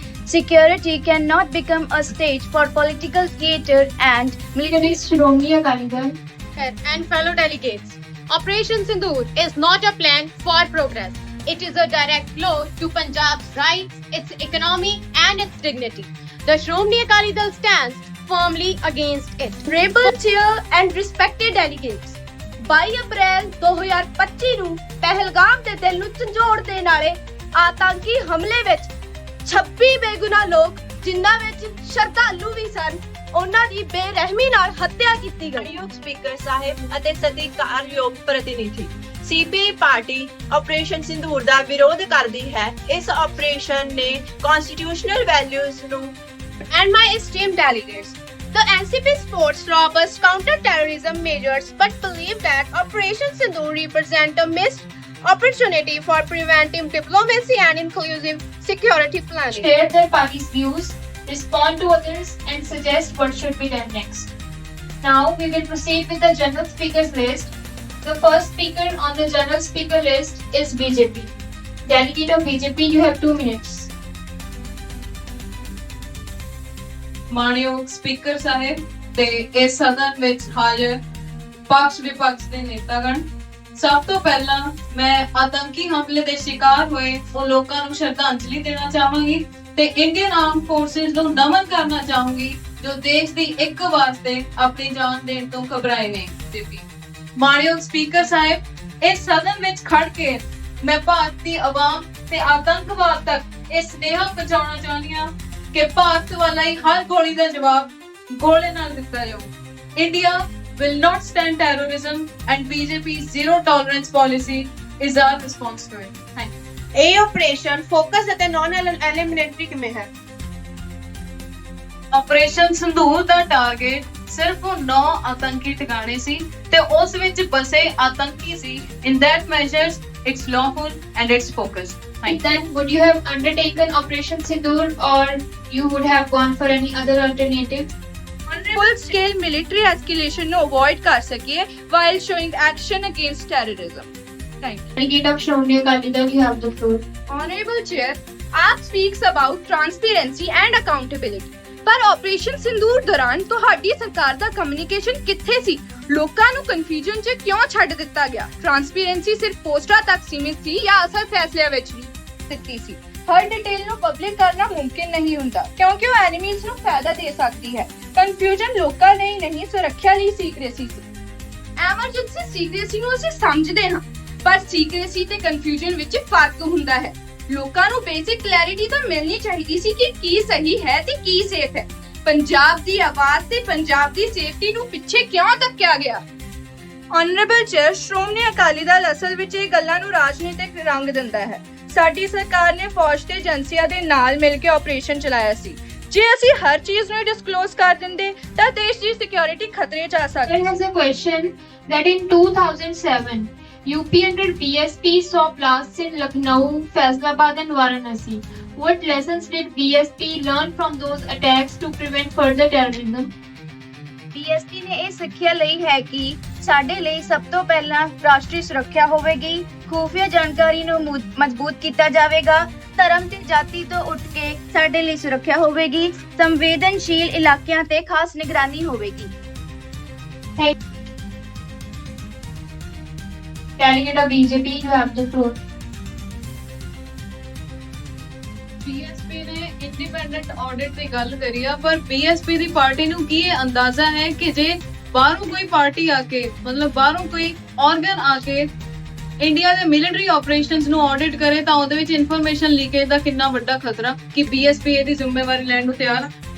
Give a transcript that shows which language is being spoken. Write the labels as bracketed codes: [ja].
[en] Security cannot become a stage for political theatre and military. Shiromani Akali Dal. And fellow delegates, Operation Sindoor is not a plan for progress. It is a direct blow to Punjab's rights, its economy and its dignity. The Shiromani Akali Dal stands firmly against it. Honorable Chair and respected delegates, [pa] 22 ਅਪ੍ਰੈਲ 2025 ਨੂੰ ਪਹਿਲਗਾਮ ਦੇ ਦਿਲ ਨੂੰ ਝੰਜੋੜ ਦੇਣ ਵਾਲੇ ਆਤੰਕੀ ਹਮਲੇ ਵਿੱਚ 26 ਬੇਗੁਨਾਹ ਲੋਕ ਜਿਨ੍ਹਾਂ ਵਿੱਚ ਸ਼ਰਧਾਲੂ ਵੀ ਸਨ ਉਹਨਾਂ ਦੀ ਬੇਰਹਿਮੀ ਨਾਲ ਹੱਤਿਆ ਕੀਤੀ ਗਈ। ਸਪੀਕਰ ਸਾਹਿਬ ਅਤੇ ਸਤਿਕਾਰਯੋਗ ਪ੍ਰਤੀਨਿਧੀ, ਸੀਪੀਆਈ ਪਾਰਟੀ ਆਪਰੇਸ਼ਨ ਸਿੰਧੂਰ ਦਾ ਵਿਰੋਧ ਕਰਦੀ ਹੈ। ਇਸ ਆਪਰੇਸ਼ਨ ਨੇ ਕਨਸਟੀਟਿਊਸ਼ਨਲ ਵੈਲਿਊਜ਼ ਨੂੰ [en] And my esteemed delegates, the NCP supports robust counter-terrorism measures but believe that Operation Sindoor represents a missed opportunity for preventive diplomacy and inclusive security planning. Share their party's views, respond to others, and suggest what should be done next. Now we will proceed with the general speakers list. The first speaker on the general speaker list is BJP. Delegate of BJP, you have 2 minutes. [pa] ਮਾਣਯੋਗ speaker ਸਾਹਿਬ ਤੇ ਇਸ ਸਦਨ ਵਿੱਚ ਹਾਜ਼ਰ ਪਕਸ਼ ਵਿਪਕਸ਼ ਦੇ ਨੇਤਾਗਣ, ਸਭ ਤੋਂ ਪਹਿਲਾਂ ਮੈਂ ਆਤੰਕੀ ਹਮਲੇ ਦੇ ਸ਼ਿਕਾਰ ਹੋਏ ਉਹ ਲੋਕਾਂ ਨੂੰ ਸ਼ਰਧਾਂਜਲੀ ਦੇਣਾ ਚਾਹਾਂਗੀ ਤੇ ਇੰਡੀਅਨ ਆਰਮ ਫੋਰਸਿਸ ਨੂੰ ਨਮਨ ਕਰਨਾ ਚਾਹੂੰਗੀ ਜੋ ਦੇਸ਼ ਦੀ ਇੱਕ ਵਾਸਤੇ ਆਪਣੀ ਜਾਨ ਦੇਣ ਤੋਂ ਘਬਰਾਏ ਨੇ। ਮਾਣਯੋਗ ਸਪੀਕਰ ਸਾਹਿਬ, ਇਸ ਸਦਨ ਵਿੱਚ ਖੜ ਕੇ ਮੈਂ ਭਾਰਤ ਦੀ ਆਵਾਮ ਤੇ ਆਤੰਕਵਾਦ ਤੱਕ ਇਹ ਸੁਨੇਹਾ ਪਹੁੰਚਾਉਣਾ ਚਾਹੁੰਦੀ ਹਾਂ ਕਿ ਭਾਰਤ ਵਾਲੀ ਹਰ ਗੋਲੀ ਦਾ ਜਵਾਬ ਗੋਲੇ ਨਾਲ ਦਿੱਤਾ ਜਾਊ। [en] India will not stand terrorism and BJP's zero tolerance policy is our response to it. Thank you. [pa] ਇਹ ਆਪਰੇਸ਼ਨ ਫੋਕਸ ਅਤੇ ਨਾਨ ਐਲੀਮੀਨੇਟਰੀ ਕਿਵੇਂ ਹੈ? ਆਪਰੇਸ਼ਨ ਸੰਧੂਰ ਦਾ ਟਾਰਗੇਟ ਸਿਰਫ 9 ਆਤੰਕੀ ਟਿਕਾਣੇ ਸੀ ਤੇ ਉਸ ਵਿੱਚ ਬਸੇ ਆਤੰਕੀ ਸੀ। [en] In that measures it's lawful and it's focused. Then would you have undertaken Operation Sindoor or you would have gone for any other alternative? Full scale military escalation [pa] ਨੂੰ [en] avoid [pa] ਕਰ ਸਕੀਏ [en] while showing action against terrorism. Thank you. Delegate of Shiromani Akali Dal, you have the floor. Honorable Chair, Act speaks about transparency and accountability. [pa] ਪਰ operation sindoor ਦੌਰਾਨ ਤੁਹਾਡੀ ਸਰਕਾਰ ਦਾ communication ਕਿੱਥੇ ਸੀ? ਲੋਕਾਂ ਨੂੰ ਕਨਫਿਊਜ਼ਨ 'ਚ ਕਿਉਂ ਛੱਡ ਦਿੱਤਾ ਗਿਆ? ਟ੍ਰਾਂਸਪੇਰੈਂਸੀ ਸਿਰਫ ਪੋਸਟਰਾਂ ਤੱਕ ਸੀਮਿਤ ਸੀ ਜਾਂ ਅਸਲ ਫੈਸਲਿਆਂ ਵਿੱਚ ਵੀ ਦਿੱਤੀ ਸੀ? ਹਰ ਡਿਟੇਲ ਨੂੰ ਪਬਲਿਕ ਕਰਨਾ ਮੁਮਕਿਨ ਨਹੀਂ ਹੁੰਦਾ ਕਿਉਂਕਿ ਉਹ ਐਨੀਮੀਜ਼ ਨੂੰ ਫਾਇਦਾ ਦੇ ਸਕਦੀ ਹੈ। ਕਨਫਿਊਜ਼ਨ ਲੋਕਾਂ ਲਈ ਨਹੀਂ, ਸੁਰੱਖਿਆ ਲਈ ਸੀਕ੍ਰੇਸੀ ਸੀ। ਐਮਰਜੈਂਸੀ ਸੀਕ੍ਰੇਸੀ ਨੂੰ ਅਸੀਂ ਸਮਝਦੇ ਹਾਂ ਪਰ ਸੀਕ੍ਰੇਸੀ ਤੇ ਕਨਫਿਊਜ਼ਨ ਵਿੱਚ ਫਰਕ ਹੁੰਦਾ ਹੈ। ਲੋਕਾਂ ਨੂੰ ਬੇਸਿਕ ਕਲੈਰਿਟੀ ਤਾਂ ਮਿਲਣੀ ਚਾਹੀਦੀ ਸੀ ਕਿ ਕੀ ਸਹੀ ਹੈ ਤੇ ਕੀ ਸੇਫ ਹੈ। ਪੰਜਾਬ ਦੀ ਆਵਾਜ਼ ਤੇ ਪੰਜਾਬ ਦੀ ਸੇਫਟੀ ਨੂੰ ਪਿੱਛੇ ਕਿਉਂ ਧੱਕਿਆ ਗਿਆ? ਆਨਰੇਬਲ ਚੇਅਰ, ਸ਼੍ਰੋਮਣੀ ਅਕਾਲੀ ਦਲ ਅਸਲ ਵਿੱਚ ਇਹ ਗੱਲਾਂ ਨੂੰ ਰਾਜਨੀਤਿਕ ਰੰਗ ਦਿੰਦਾ ਹੈ। ਸਾਡੀ ਸਰਕਾਰ ਨੇ ਫੌਜ ਤੇ ਏਜੰਸੀਆਂ ਦੇ ਨਾਲ ਮਿਲ ਕੇ ਆਪਰੇਸ਼ਨ ਚਲਾਇਆ ਸੀ। ਜੇ ਅਸੀਂ ਹਰ ਚੀਜ਼ ਨੂੰ ਡਿਸਕਲੋਜ਼ ਕਰ ਦਿੰਦੇ ਤਾਂ ਦੇਸ਼ ਦੀ ਸਿਕਿਉਰਿਟੀ ਖਤਰੇ 'ਚ ਆ ਸਕਦੀ। [en] There has a question that in 2007 UP under BSP saw blasts in Lucknow, Faisalabad and Varanasi. What lessons did BSP learn from those attacks to prevent further terrorism? [pa] BSP ਨੇ ਇਹ ਸਿੱਖਿਆ ਲਈ ਹੈ ਕਿ ਸਾਡੇ ਲਈ ਸਭ ਤੋਂ ਪਹਿਲਾਂ ਰਾਸ਼ਟਰੀ ਸੁਰੱਖਿਆ ਹੋਵੇਗੀ, ਖੂਫੀਆ ਜਾਣਕਾਰੀ ਨੂੰ ਮਜ਼ਬੂਤ ਕੀਤਾ ਜਾਵੇਗਾ, ਧਰਮ ਤੇ ਜਾਤੀ ਤੋਂ ਉੱਠ ਕੇ ਸਾਡੇ ਲਈ ਸੁਰੱਖਿਆ ਹੋਵੇਗੀ, ਸੰਵੇਦਨਸ਼ੀਲ ਇਲਾਕਿਆਂ ਤੇ ਖਾਸ ਨਿਗਰਾਨੀ ਹੋਵੇਗੀ। [en] Delegate of BJP, you have the floor. [pa] BSP ਨੇ ਇੰਡੀਪੈਂਡੈਂਟ ਆਡਿਟ ਦੀ ਗੱਲ ਕਰੀ ਆ ਪਰ BSP ਦੀ ਪਾਰਟੀ ਨੂੰ ਕੀ ਇਹ ਅੰਦਾਜ਼ਾ ਹੈ ਕਿ ਜੇ ਬਾਹਰੋਂ ਕੋਈ ਪਾਰਟੀ ਆ ਕੇ ਮਤਲਬ ਬਾਹਰੋਂ ਕੋਈ ਆਰਗਨ ਆ ਕੇ ਇੰਡੀਆ ਦੇ ਮਿਲਟਰੀ ਆਪਰੇਸ਼ਨਸ ਨੂੰ ਆਡਿਟ ਕਰੇ ਤਾਂ ਉਹਦੇ ਵਿੱਚ ਇਨਫੋਰਮੇਸ਼ਨ ਲੀਕੇਜ ਦਾ ਕਿੰਨਾ ਵੱਡਾ ਖਤਰਾ ਕਿ BSP ਇਹਦੀ ਜ਼ਿੰਮੇਵਾਰੀ ਲੈਣ ਨੂੰ ਤਿਆਰ ਆ?